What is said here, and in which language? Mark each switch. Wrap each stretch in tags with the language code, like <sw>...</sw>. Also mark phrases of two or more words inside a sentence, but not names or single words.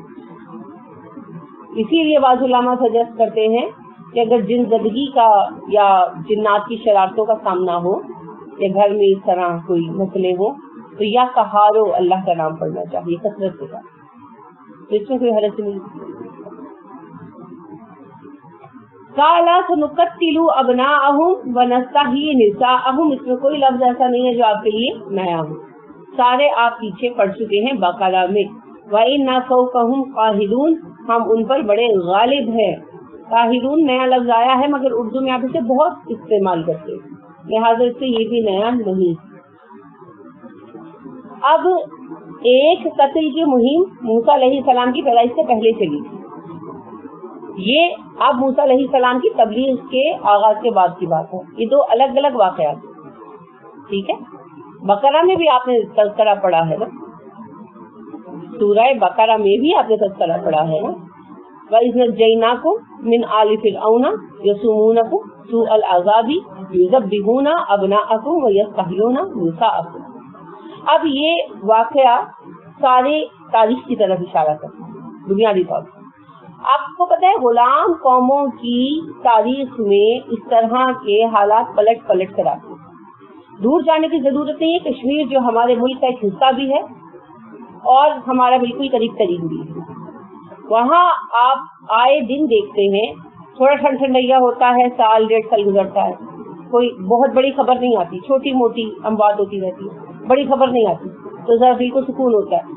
<hi>इसीलिए बाज़ उलमा सजेस्ट करते हैं कि अगर जिंदगी का या जिन्नात की शरारतों का सामना हो या घर में इस तरह कोई मसले हो तो या कहारो अल्लाह का नाम पढ़ना चाहिए कसरत के साथ, तो इसमें कोई हरज नहीं।</hi> <ar>قال سنقتل أبناءهم و نستحيي نساءهم,</ar> <hi>इसमें कोई लफ्ज ऐसा नहीं है जो आपके लिए नया हो, सारे आप पीछे पढ़ चुके हैं बकरा में।</hi> <ar>و إنا فوقهم قاهرون,</ar> <hi>हम उन पर बड़े गालिब हैं। काहिरून नया लफ्ज आया है मगर उर्दू में आप इसे बहुत इस्तेमाल करते हैं, लिहाजा इससे ये भी नया नहीं। अब एक कत्ल की मुहिम मूसा अलैहिस्सलाम की पैदाइश से पहले चली थी। ये अब मूसा अलैहिस्सलाम की तबलीग के आगाज के बाद की बात है। ये दो अलग अलग वाक़यात, ठीक है। बकरा में भी आपने तज़किरा पढ़ा है ना, सूरह बकरा में भी आपने तज़किरा पढ़ा है ना।</hi> <ar>وإذ نجيناكم من آل فرعون يسومونكم سوء العذاب يذبحون أبناءكم و يستحيون نساءكم.</ar> <hi>अब ये वाक़या सारे तारीख की तरफ इशारा करता है बुनियादी तौर पर। आपको पता है गुलाम कौमों की तारीख में इस तरह के हालात पलट पलट कर आते हैं। दूर जाने की जरूरत नहीं है, कश्मीर जो हमारे मुल्क का एक हिस्सा भी है और हमारा बिल्कुल करीब करीब भी है, वहाँ आप आए दिन देखते हैं थोड़ा ठंडैया होता है, साल डेढ़ साल गुजरता है, कोई बहुत बड़ी खबर नहीं आती, छोटी मोटी अमवात होती रहती है, बड़ी खबर नहीं आती, तो जरा दिल को सुकून होता है।</hi>